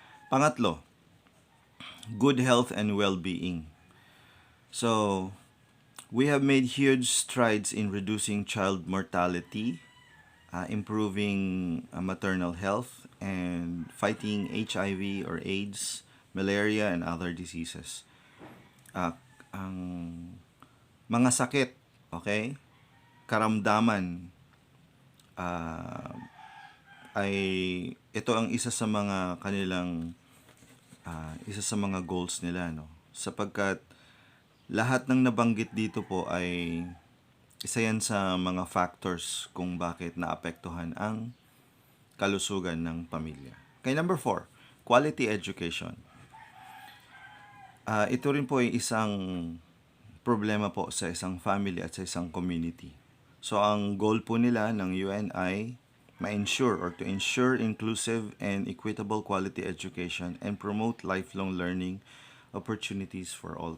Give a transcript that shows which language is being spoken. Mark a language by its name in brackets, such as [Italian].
[English] Pangatlo, good health and well-being. So, we have made huge strides in reducing child mortality, improving maternal health, and fighting HIV or AIDS, malaria, and other diseases. [Filipino] Ang mga sakit, okay, karamdaman, ay ito ang isa sa mga kanilang isa sa mga goals nila, sapagkat lahat ng nabanggit dito po ay isa yan sa mga factors kung bakit naapektuhan ang kalusugan ng pamilya. [English] Okay, number 4, quality education. [Filipino] Ito rin po ay isang problema po sa isang family at sa isang community. [English] So, [Filipino] ang goal po nila ng UN ay ma-ensure [English] or to ensure inclusive and equitable quality education and promote lifelong learning opportunities for all.